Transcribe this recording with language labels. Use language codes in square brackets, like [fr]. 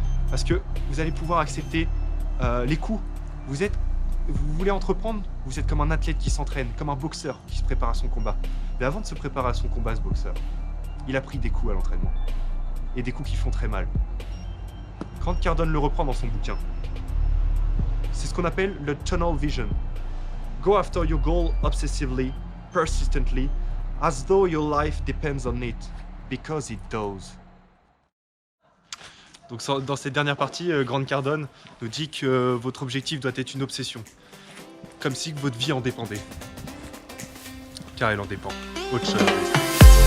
[fr] Parce que vous allez pouvoir accepter les coups. Vous voulez entreprendre, vous êtes comme un athlète qui s'entraîne, comme un boxeur qui se prépare à son combat. Mais avant de se préparer à son combat, ce boxeur, il a pris des coups à l'entraînement. Et des coups qui font très mal. Grant Cardone le reprend dans son bouquin. C'est ce qu'on appelle le tunnel vision. [en] Go after your goal obsessively, persistently, as though your life depends on it, because it does. [fr] Donc dans cette dernière partie, Grant Cardone nous dit que votre objectif doit être une obsession. Comme si votre vie en dépendait. Car elle en dépend. Autre chose.